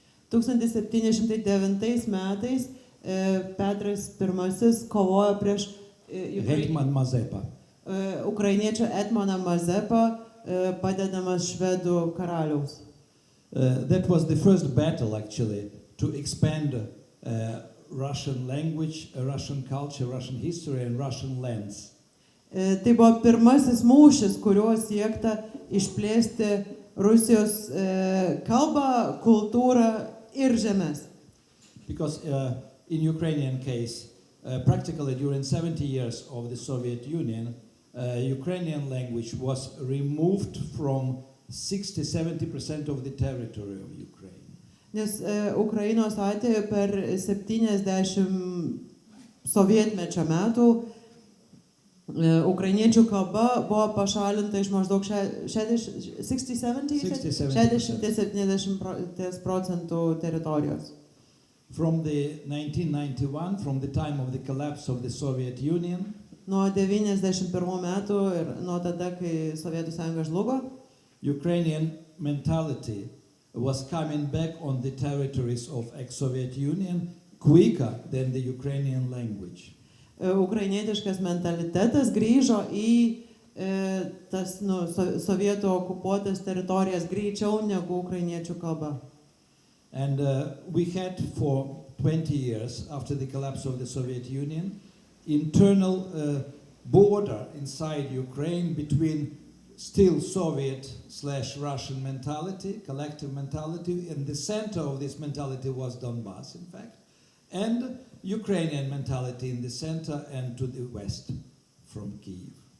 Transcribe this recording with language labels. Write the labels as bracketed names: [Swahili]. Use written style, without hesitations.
[Lithuanian] 1709 metais Petras I kovojo prieš [English] hetman Mazepa. [Lithuanian] Ukrainiečio etmoną Mazepą, padedamas švedų karaliaus. [English] That was the first battle, actually, to expand Russian language, Russian culture, Russian history and Russian lands. [Lithuanian] Tai buvo pirmasis mūšis, kuriuo siekta išplėsti Rusijos kalbą, kultūrą ir žemes. [English] Because in Ukrainian case, practically during 70 years of the Soviet Union, Ukrainian language was removed from 60-70% of the territory of Ukraine. [Lithuanian] Nes Ukrainos atveju per 70 sovietmečio metų Ukrainiečių kalba buvo pašalinta iš maždaug 60-70% teritorijos. [English] From the 1991, from the time of the collapse of the Soviet Union, [Lithuanian] Nuo 91 metų ir nuo tada, kai Sovietų sąjunga žlugo, [English] Ukrainian mentality was coming back on the territories of ex-Soviet Union quicker than the Ukrainian language. [Lithuanian] Ukrainietiškas mentalitetas grįžo į tas sovietų okupuotas teritorijas greičiau negu ukrainiečių kalba. [English] And we had for 20 years after the collapse of the Soviet Union internal border inside Ukraine between still Soviet/Russian mentality, collective mentality, and the center of this mentality was Donbass, in fact, and Ukrainian mentality in the center and to the west from Kyiv.